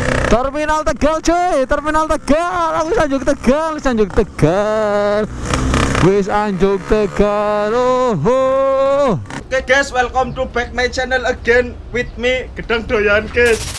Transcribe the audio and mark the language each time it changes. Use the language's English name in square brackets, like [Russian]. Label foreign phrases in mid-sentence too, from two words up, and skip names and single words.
[Javanese] Terminal Tegal cuy, Terminal Tegal. Aku Anjuk Tegal, Anjuk Tegal. Wis Anjuk Tegal. Oh. [English] Oke guys, welcome to back my channel again with me Gedang Doyan guys.